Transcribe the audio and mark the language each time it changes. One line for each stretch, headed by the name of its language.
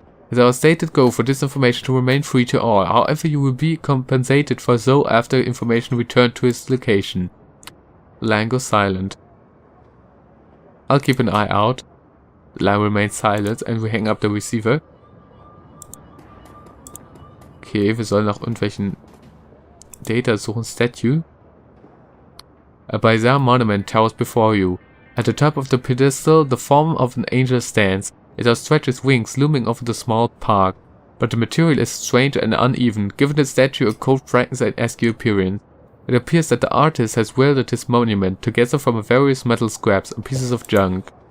English: It's our stated goal for this information to remain free to all. However, you will be compensated for so after information returned to its location. The line goes silent. I'll keep an eye out. The line remains silent and we hang up the receiver.
German: Okay, wir sollen nach irgendwelchen Data suchen.
English: Statue. A bizarre monument towers before you. At the top of the pedestal, the form of an angel stands. It outstretches wings looming over the small park. But the material is strange and uneven, giving the statue a cold Frankenstein-esque appearance. It appears that the artist has welded his monument together from various metal scraps and pieces of junk.